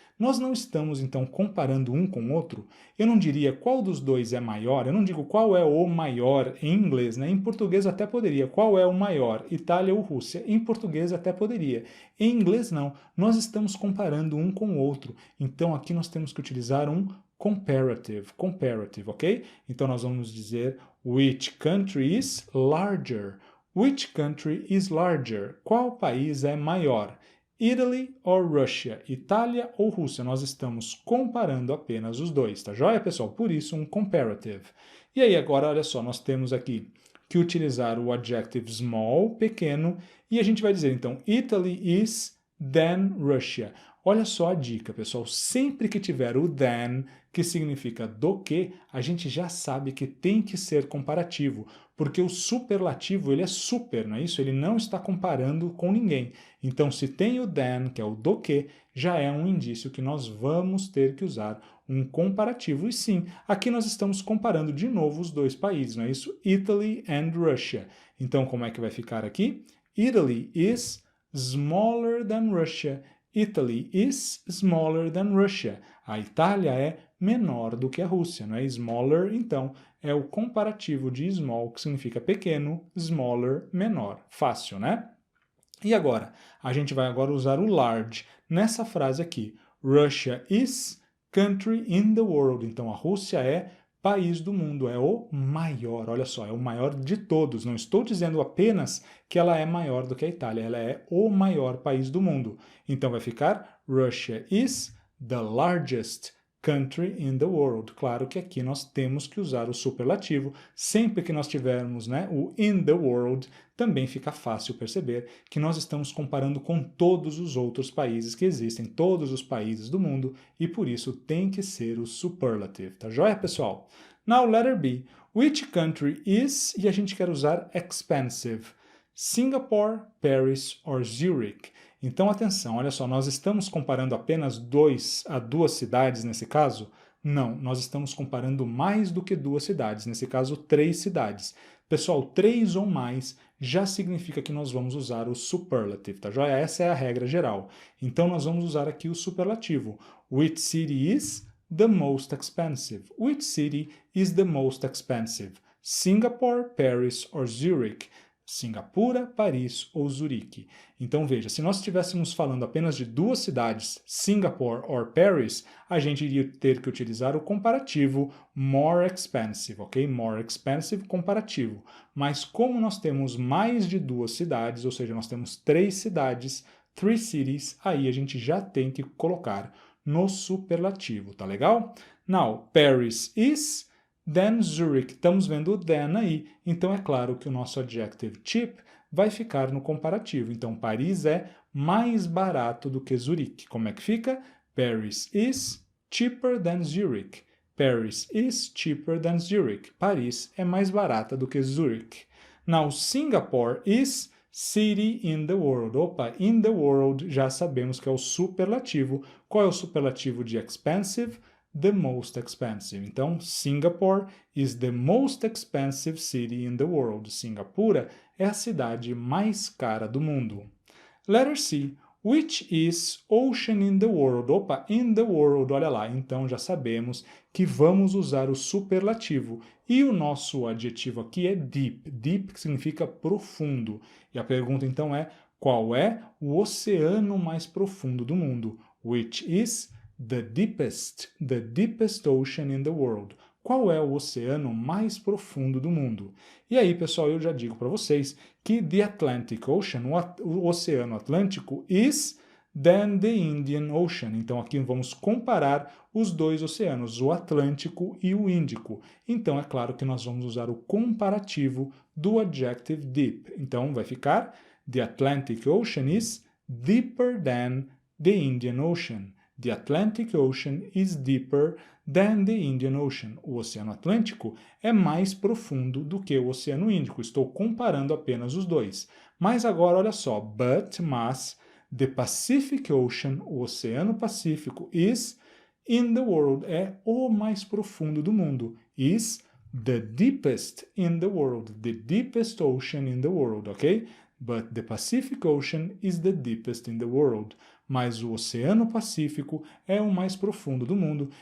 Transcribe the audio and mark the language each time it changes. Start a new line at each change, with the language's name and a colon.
Portuguese: Nós não estamos, então, comparando um com o outro. Eu não diria qual dos dois é maior, eu não digo qual é o maior em inglês, né? Em português até poderia. Qual é o maior, Itália ou Rússia? Em português até poderia. Em inglês, não. Nós estamos comparando um com o outro. Então, aqui nós temos que utilizar um comparative, ok? Então, nós vamos dizer
English: which country is larger? Which country is larger?
Portuguese: Qual país é maior?
English: Italy or Russia?
Portuguese: Itália ou Rússia? Nós estamos comparando apenas os dois, tá joia, pessoal? Por isso, um comparative. E aí, agora, olha só, nós temos aqui que utilizar o adjective small, pequeno, e a gente vai dizer, então,
English: Italy is than Russia.
Portuguese: Olha só a dica, pessoal. Sempre que tiver o than, que significa do que, a gente já sabe que tem que ser comparativo, porque o superlativo, ele é super, não é isso? Ele não está comparando com ninguém. Então, se tem o than, que é o do que, já é um indício que nós vamos ter que usar um comparativo. E sim, aqui nós estamos comparando de novo os dois países, não é isso?
English: Italy and Russia.
Portuguese: Então, como é que vai ficar aqui?
English: Italy is smaller than Russia. Italy is smaller than Russia.
Portuguese: A Itália é menor do que a Rússia, não é? Smaller, então, é o comparativo de small, que significa pequeno, smaller, menor. Fácil, né? E agora? A gente vai agora usar o large nessa frase aqui.
English: Russia is country in the world.
Portuguese: Então, a Rússia é país do mundo, é o maior, olha só, é o maior de todos. Não estou dizendo apenas que ela é maior do que a Itália, ela é o maior país do mundo. Então vai ficar
English: Russia is the largest country in the world.
Portuguese: Claro que aqui nós temos que usar o superlativo. Sempre que nós tivermos, né, o
English: in the world,
Portuguese: também fica fácil perceber que nós estamos comparando com todos os outros países que existem, todos os países do mundo, e por isso tem que ser o superlative. Tá joia, pessoal?
English: Now, letter B. Which country is,
Portuguese: e a gente quer usar expensive?
English: Singapore, Paris or Zurich?
Portuguese: Então, atenção, olha só, nós estamos comparando apenas duas cidades nesse caso? Não, nós estamos comparando mais do que duas cidades, nesse caso, 3 cidades. Pessoal, 3 ou mais já significa que nós vamos usar o superlative, tá joia? Essa é a regra geral. Então, nós vamos usar aqui o superlativo.
English: Which city is the most expensive? Which city is the most expensive? Singapore, Paris or Zurich?
Portuguese: Singapura, Paris ou Zurique. Então veja, se nós estivéssemos falando apenas de 2 cidades,
English: Singapore or Paris,
Portuguese: a gente iria ter que utilizar o comparativo more expensive, ok? More expensive, comparativo. Mas como nós temos mais de 2 cidades, ou seja, nós temos 3 cidades, 3 cities, aí a gente já tem que colocar no superlativo, tá legal?
English: Now, Paris is than Zurich.
Portuguese: Estamos vendo o than aí, então é claro que o nosso adjective cheap vai ficar no comparativo. Então, Paris é mais barato do que Zurique. Como é que fica?
English: Paris is cheaper than Zurich. Paris is cheaper than Zurich.
Portuguese: Paris é mais barata do que Zurich.
English: Now, Singapore is city in the world.
Portuguese: Opa,
English: in the world
Portuguese: já sabemos que é o superlativo. Qual é o superlativo de expensive?
English: The most expensive. Então, Singapore is the most expensive city in the world.
Portuguese: Singapura é a cidade mais cara do mundo.
English: Letter C. Which is ocean in the world?
Portuguese: Opa,
English: in the world,
Portuguese: olha lá. Então já sabemos que vamos usar o superlativo. E o nosso adjetivo aqui é deep. Deep que significa profundo. E a pergunta então é, qual é o oceano mais profundo do mundo?
English: Which is the deepest ocean in the world?
Portuguese: Qual é o oceano mais profundo do mundo? E aí, pessoal, eu já digo para vocês que
English: the Atlantic Ocean,
Portuguese: o Oceano Atlântico,
English: is than the Indian Ocean.
Portuguese: Então, aqui vamos comparar os dois oceanos, o Atlântico e o Índico. Então, é claro que nós vamos usar o comparativo do adjective deep. Então, vai ficar
English: the Atlantic Ocean is deeper than the Indian Ocean. The Atlantic Ocean is deeper than the Indian Ocean.
Portuguese: O Oceano Atlântico é mais profundo do que o Oceano Índico. Estou comparando apenas os dois. Mas agora, olha só, mas,
English: the Pacific Ocean,
Portuguese: o Oceano Pacífico,
English: is in the world,
Portuguese: é o mais profundo do mundo.
English: Is the deepest in the world, the deepest ocean in the world, ok? But the Pacific Ocean is the deepest in the world.
Portuguese: Mas o Oceano Pacífico é o mais profundo do mundo.